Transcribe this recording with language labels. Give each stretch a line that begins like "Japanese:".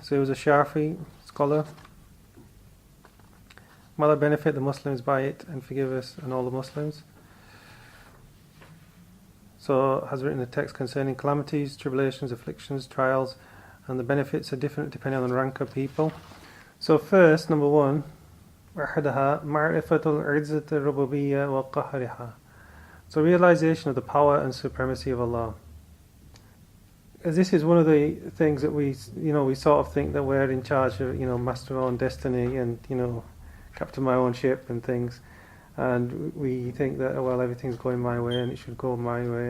English: So he was a Shafi scholar. May Allah benefit the Muslims by it and forgive us and all the Muslims. So has written a text concerning calamities, tribulations, afflictions, trials, and the benefits are different depending on the rank of people. So first, number one,
Arabic: أحدها معرفة العزة الربوبية وقهرها.
English: So realization of the power and supremacy of Allah. As this is one of the things that we sort of think that we're in charge of, master our own destiny and, captain my own ship and things. And we think that, well, everything's going my way and it should go my way.